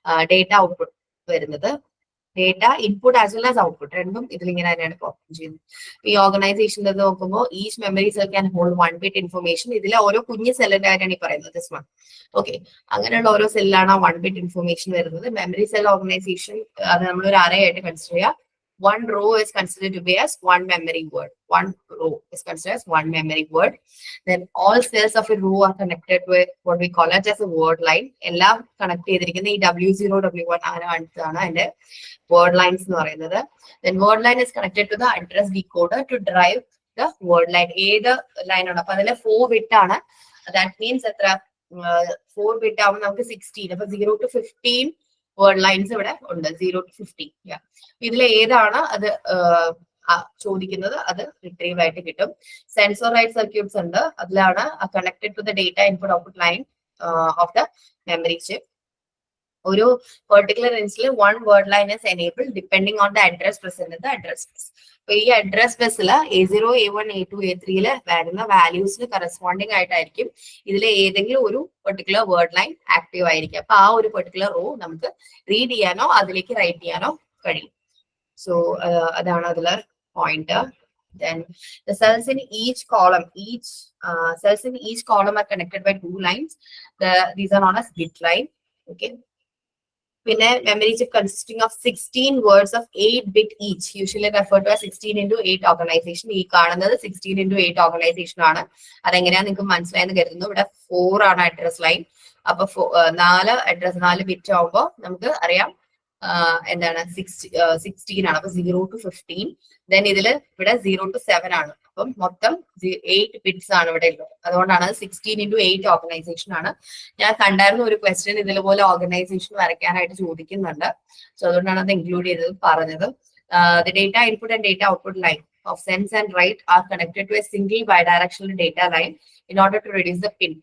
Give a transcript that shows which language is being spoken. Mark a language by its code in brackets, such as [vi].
[ml] Data output വരുന്നത്, [en] data input as well as output [ml] രണ്ടും ഇതിലിങ്ങനെ തന്നെയാണ് പെർഫോം ചെയ്യുന്നത്. ഈ ഓർഗനൈസേഷനിൽ നോക്കുമ്പോൾ [en] Each memory cell can hold 1 bit information. [ml] ഇതിലെ ഓരോ കുഞ്ഞു സെല്ലിന്റെ കാര്യമാണ് ഈ പറയുന്നത്, [en] This one. [ml] ഓക്കെ, അങ്ങനെയുള്ള ഓരോ സെല്ലാണ് 1 ബിറ്റ് ഇൻഫർമേഷൻ വരുന്നത്. മെമ്മറി സെൽ ഓർഗനൈസേഷൻ അത് നമ്മളൊരു അറേ ആയിട്ട് കൺസിഡർ ചെയ്യുക. [en] One row is considered to be as one memory word. One row is considered as one memory word. Then all cells of a row are connected with what we call it as a word line. [ml] എല്ലാം connect ചെയ്തിരിക്കുന്ന ഈ W0, W1 അങ്ങനെ കാണിച്ചതാണ് അതിന്റെ word lines എന്ന് പറയുന്നത്. [en] Then word line is connected to the address decoder to drive the word line. [ml] ഏത് line ആണ്, അപ്പൊ അതിലെ 4 ബിറ്റ് ആണ്. [en] That means [ml] എത്ര 4 ബിറ്റ് ആവുമ്പോൾ നമുക്ക് 16. അപ്പൊ 0 to 15 വേർഡ് ലൈൻസ് ഇവിടെ ഉണ്ട്, 0 to 15. ഇതിൽ ഏതാണ് അത് ചോദിക്കുന്നത് അത് റിട്രീവ് ആയിട്ട് കിട്ടും. [en] sense or write circuits [ml] ഉണ്ട്, അതിലാണ് [en] Connected to the data input output line of the memory chip. ഒരു particular ഇൻസ്റ്റൻസിൽ 1 word line is enabled depending on the address present in the address bus. [ml] അപ്പൊ ഈ അഡ്രസ് ബസ്സിൽ A0, A1, A2, A3 വരുന്ന വാല്യൂസിന് corresponding ആയിട്ടായിരിക്കും ഇതിലെ ഏതെങ്കിലും ഒരു particular word line active ആയിരിക്കും. അപ്പൊ ആ ഒരു പെർട്ടിക്കുലർ റോ നമുക്ക് റീഡ് ചെയ്യാനോ അതിലേക്ക് റൈറ്റ് ചെയ്യാനോ കഴിയും. സോ അതാണ് അതിലെ point. [en] Then the cells in each column, cells in each column are connected by 2 lines. These are known as bit line. Okay. [ml] Pinne [en] memory chip consisting of 16 words of 8 bit each, usually referred to as 16 into 8 organization. [ml] ഈ കാണുന്നത് [en] 16 into 8 organization [ml] ആണ്. അതെങ്ങനെയാ നിങ്ങൾക്ക് മനസ്സിലായെന്ന് കരുതുന്നു. ഇവിടെ 4 ആണ് address line. അപ്പൊ 4 ബിറ്റ് ആവുമ്പോൾ നമുക്ക് അറിയാം എന്താണ് 16 ആണ്. അപ്പൊ 0 to 15. ദെൻ ഇവിടെ 0 to 7 ആണ്. അപ്പം മൊത്തം 8 ബിറ്റ്സ് ആണ് ഇവിടെ ഉള്ളത്. അതുകൊണ്ടാണ് 16 into 8 ഓർഗനൈസേഷൻ ആണ്. ഞാൻ കണ്ടായിരുന്ന ഒരു ക്വസ്റ്റ്യൻ ഇതുപോലെ ഓർഗനൈസേഷൻ വരയ്ക്കാനായിട്ട് ചോദിക്കുന്നുണ്ട്. സോ അതുകൊണ്ടാണ് അത് ഇൻക്ലൂഡ് ചെയ്തത് പറഞ്ഞത്. [en] The data input and data output line of sense and write are connected to a single bidirectional data line in order to reduce the pin.